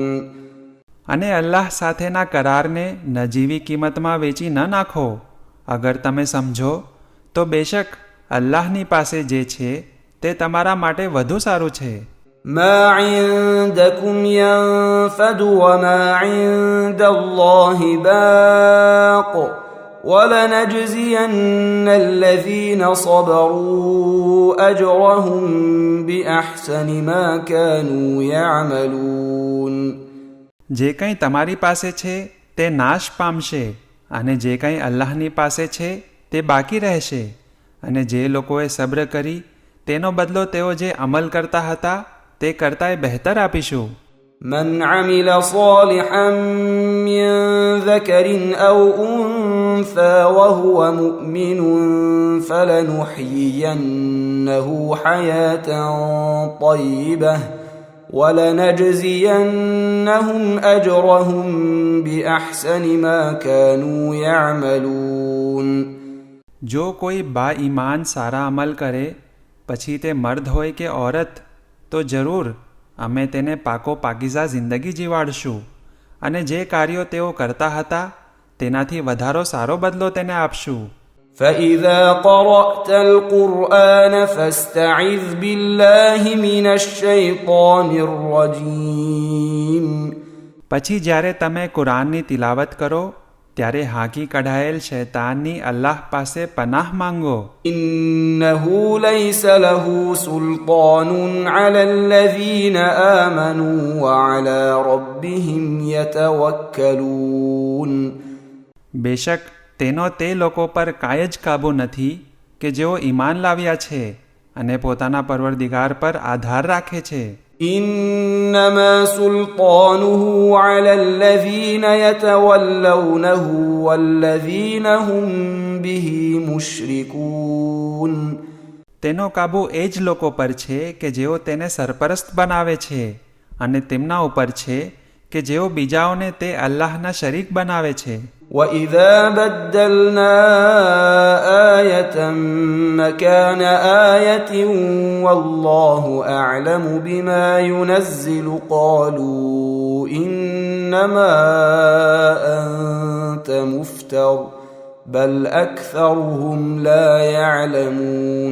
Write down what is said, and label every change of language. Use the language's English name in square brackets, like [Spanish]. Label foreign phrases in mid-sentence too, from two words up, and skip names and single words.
[Gujarati] અને અલ્લાહ સાથેના કરારને નજીવી કિંમતમાં વેચી ન નાખો અગર તમે સમજો તો બેશક અલ્લાહની પાસે જે છે તે તમારા માટે વધુ સારું છે. [Arabic] ما عندكم ينفد وما عند الله باق ولنجزين الذين صبروا أجرهم بأحسن ما كانوا يعملون. [Gujarati] જે કંઈ તમારી પાસે છે તે નાશ પામશે અને જે કંઈ અલ્લાહની પાસે છે તે બાકી રહેશે. અને જે લોકોએ સબ્ર કરી તેનો બદલો તેઓ જે અમલ કરતા હતા તે કરતાંય બહેતર આપીશું. [Arabic] من عمل صالحا من ذكر أو أنثى وهو مؤمن فلنحيينه حياة طيبة ولنجزينهم أجرهم بأحسن ما كانوا يعملون. [Gujarati] જો કોઈ બા ઈમાન સારા અમલ કરે પછી તે મર્દ હોય કે ઓરત તો જરૂર અમે તેને પાકો પાકીઝા જિંદગી જીવાડશું અને જે કાર્યો તેઓ કરતા હતા તેનાથી વધારો સારો બદલો તેને આપશું. [Arabic] فإذا قرأت القرآن فاستعذ بالله من الشيطان الرجيم. [Gujarati] પછી જ્યારે તમે કુરાનની તિલાવત કરો ત્યારે હાંકી કઢાયેલ શૈતાનની અલ્લાહ પાસે પનાહ માંગો. [Arabic] إنه ليس له سلطان على الذين آمنوا وعلى ربهم يتوكلون. [Gujarati] બેશક તેનો તે લોકો પર કાંઈ જ કાબૂ નથી કે જેઓ ઈમાન લાવ્યા છે અને પોતાના પરવરદિગાર પર આધાર રાખે છે. [Arabic] إنما سلطانه على الذين يتولونه والذين هم به مشركون. [Gujarati] તેનો કાબૂ એ જ લોકો પર છે કે જેઓ તેને સરપરસ્ત બનાવે છે અને તેમના ઉપર છે કે જેઓ બીજાઓને તે અલ્લાહના શરીક બનાવે છે. [Arabic] وَإِذَا بَدَّلْنَا آيَةً مَكَانَ آيَةٍ وَاللَّهُ أَعْلَمُ بِمَا يُنَزِّلُ قَالُوا إِنَّمَا أَنْتَ مُفْتَرٍ بَلْ أَكْثَرُهُمْ لَا يَعْلَمُونَ.